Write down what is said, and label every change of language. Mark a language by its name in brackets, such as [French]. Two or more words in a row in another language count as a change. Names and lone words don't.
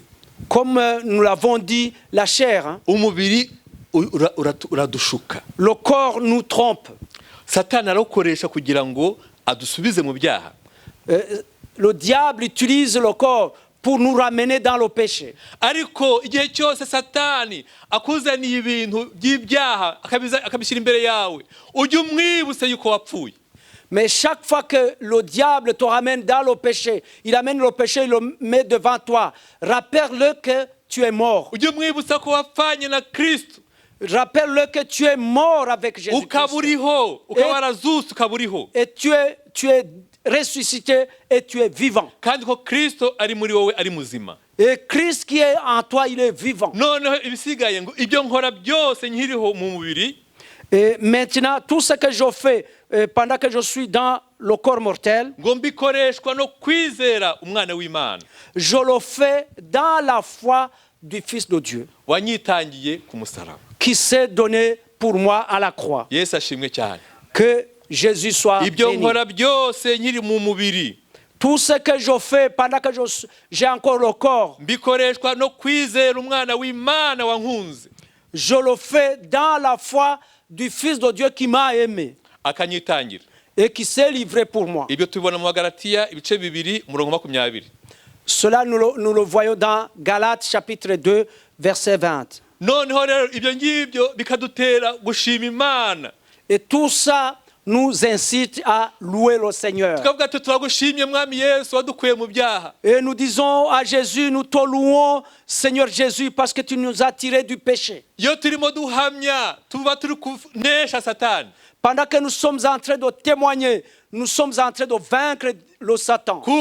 [French] comme nous l'avons dit, la chair, [Kinyarwanda] umubiri uradushuka. [French] Le corps nous trompe. [Kinyarwanda] Satani arawukoresha kugira ngo adusubize mu byaha. [French] Le diable utilise le corps pour nous ramener dans le péché. [Kinyarwanda] Ariko igihe cyose Satani akuzaniye ibintu by'ibyaha akabishyira imbere yawe, ujye umwibutse yuko wapfuye. [French] Mais chaque fois que le diable te ramène dans le péché, il amène le péché, il le met devant toi. Rappelle-le que tu es mort. [Kinyarwanda] Ujye umwibutsa ko wapfanye na Kristo. [French] Rappelle-le que tu es mort avec Jésus-Christ. [Kinyarwanda] Ukaburiho, ukabarazutse ukaburiho. [French] Et tu es ressuscité et tu es vivant. [Kinyarwanda] Kandi ko Kristo ari muri wowe ari muzima. [French] Et Christ qui est en toi, il est vivant. [Kinyarwanda] Noneho ibisigaye ngo ibyo nkora byose nkiriho mu mubiri. [French] Et maintenant, tout ce que je fais pendant que je suis dans le corps mortel, [Kinyarwanda] ngo mbikoreshwa no kwizera umwana w'Imana. [French] Je le fais dans la foi du Fils de Dieu. [Kinyarwanda] Wanyitangiye ku musaraba. [French] Qui s'est donné pour moi à la croix. [Kinyarwanda] Yesu ashimwe cyane. [French] Que Jésus soit béni. [Kinyarwanda] Ibyo nkora byose nkiri mu mubiri. [French] Tout ce que je fais pendant que j'ai encore le corps, [Kinyarwanda] mbikoreshwa no kwizera umwana w'Imana wankunze. [French] Je le fais dans la foi du Fils de Dieu qui m'a aimé. [Kinyarwanda] Akanyitangira. [French] Et qui s'est livré pour moi. [Kinyarwanda] Ibyo tubona mu Galatiya ibice 2 umurongo 20. [French] Cela nous le voyons dans Galates chapitre 2 verset 20. [Kinyarwanda] Noneho rero ibyo ngibyo bikadutera gushima Imana. [French] Et tout ça nous incite à louer le Seigneur. Et nous disons à Jésus, nous te louons, Seigneur Jésus, parce que tu nous as tirés du péché. Pendant que nous sommes en train de témoigner, nous sommes en train de vaincre le Satan.